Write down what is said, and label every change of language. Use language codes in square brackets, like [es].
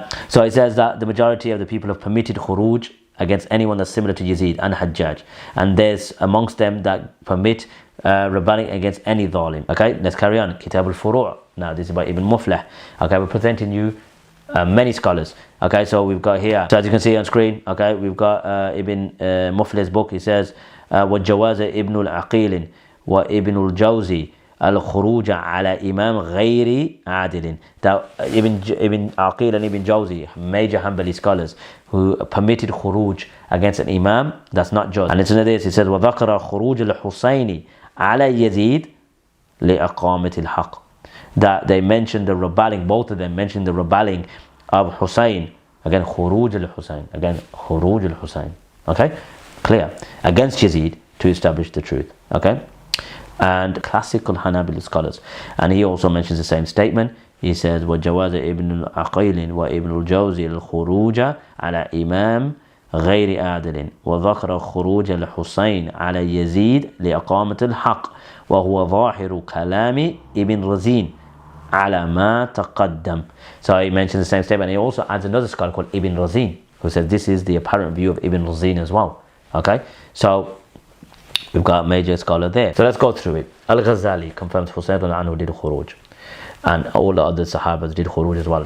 [en] So he says that the majority of the people have permitted khuruj against anyone that's similar to Yazid and Hajjaj, and there's amongst them that permit rebelling against any dhalim. Okay, let's carry on. Kitab al-Furu'. Now this is by Ibn Muflih. Okay, we're presenting you many scholars. Okay, so we've got here, so as you can see on screen, okay, we've got Ibn Muflih's book. He says [ar] وَجَوَازَ إِبْنُ الْعَقِيلِ وَإِبْنُ الْجَوْزِ الخروج على إمام غير عادل. [en] That Ibn Aqil and Ibn Jawzi, major Hanbali scholars, who permitted khuruj against an imam that's not just. And listen to this, it says [ar] وذكر خروج الحسين على يزيد لإقامة الحق. [en] That they mentioned the rebelling, both of them mentioned the rebelling of Hussain, again khuruj al-Hussain, again khuruj al-Hussain, okay, clear, against Yazid to establish the truth, okay. And classical Hanabali scholars, and he also mentions the same statement. He says [ar] وَجَوَازَ إِبْنُ الْعَقِيلِ وَإِبْنُ الْجَوْزِ الْخُرُوجَ عَلَى إِمَامٍ غير عادل وذكر خروج الحسين على يزيد لإقامة الحق وهو ظاهر كلام ابن رزين على ما تقدم. [en] So he mentions the same statement. He also adds another scholar called Ibn Razin, who says this is the apparent view of Ibn Razin as well. Okay, so we've got a major scholar there. So let's go through it. Al-Ghazali confirms Hussain anhu did khuruj, and all the other Sahabas did khuruj as well.